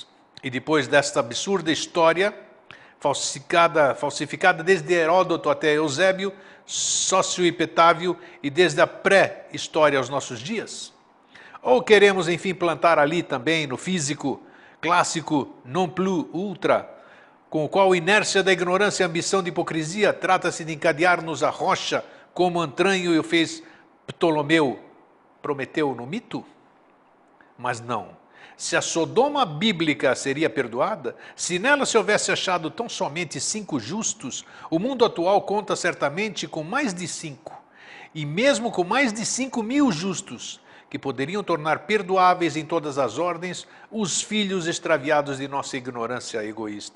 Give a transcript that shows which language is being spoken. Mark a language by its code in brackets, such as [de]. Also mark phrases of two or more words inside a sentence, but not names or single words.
[pt] E depois desta absurda história, falsificada desde Heródoto até Eusébio, Sócio-Epitávio e desde a pré-história aos nossos dias? Ou queremos, enfim, plantar ali também, no físico clássico [la] non plus ultra, [pt] com o qual a inércia da ignorância e a ambição de hipocrisia trata-se de encadear-nos à rocha, como Antranho o fez Ptolomeu, Prometeu no mito? Mas não. Se a Sodoma bíblica seria perdoada, se nela se houvesse achado tão somente 5 justos, o mundo atual conta certamente com mais de 5, e mesmo com mais de 5.000 justos, que poderiam tornar perdoáveis em todas as ordens os filhos extraviados de nossa ignorância egoísta.